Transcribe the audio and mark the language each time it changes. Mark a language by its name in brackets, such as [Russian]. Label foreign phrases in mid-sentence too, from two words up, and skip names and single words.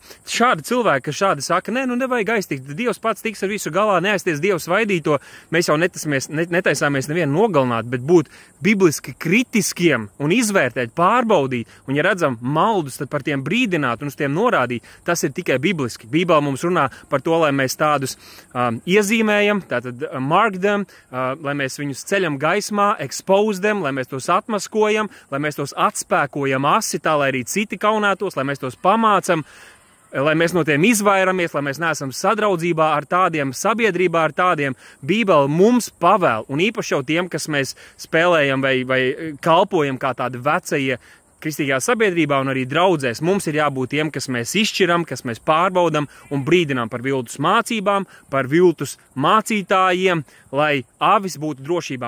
[Latvian] Šādi cilvēki, kas šādi saka, nevajag aiztikt, Dievs pats tiks ar visu galā, neaizties Dievs vaidīto, mēs jau netaisāmies nevienu nogalināt, bet būt bibliski kritiskiem un izvērtēt, pārbaudīt, un ja redzam maldus, tad par tiem brīdināt un uz tiem norādīt, tas ir tikai bibliski. Bībele mums runā par to, lai mēs tādus iezīmējam, tātad [English] mark them, [Latvian] lai mēs viņus ceļam gaismā, [English] expose them, [Latvian] lai mēs tos atmaskojam, lai mēs tos atspēkojam asi tā, lai arī citi kaunētos, lai mēs tos pamācam, lai mēs no tiem izvairamies, lai mēs neesam sadraudzībā ar tādiem, sabiedrībā ar tādiem. Bībele mums pavēl, un īpaši jau tiem, kas mēs spēlējam vai kalpojam kā tādi vecie kristīgajā sabiedrībā un arī draudzēs, mums ir jābūt tiem, kas mēs izšķiram, kas mēs pārbaudam un brīdinām par viltus mācībām, par viltus mācītājiem, lai avis būtu drošībā.